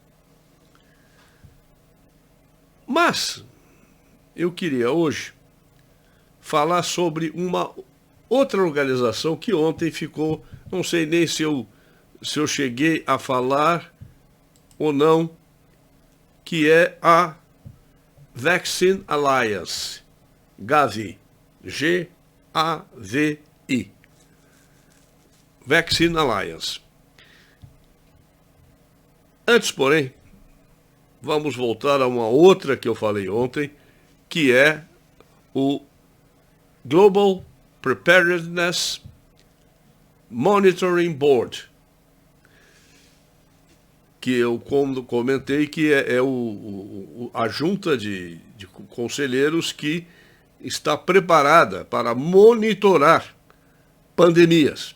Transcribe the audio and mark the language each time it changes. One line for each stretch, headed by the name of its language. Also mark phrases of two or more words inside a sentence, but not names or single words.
Portuguese: Mas eu queria hoje falar sobre uma outra organização que ontem ficou, não sei nem se eu cheguei a falar ou não, que é a Vaccine Alliance, Gavi, G-A-V-I. Vaccine Alliance. Antes, porém, vamos voltar a uma outra que eu falei ontem, que é o Global Preparedness Monitoring Board, que eu comentei que é a junta de conselheiros que está preparada para monitorar pandemias.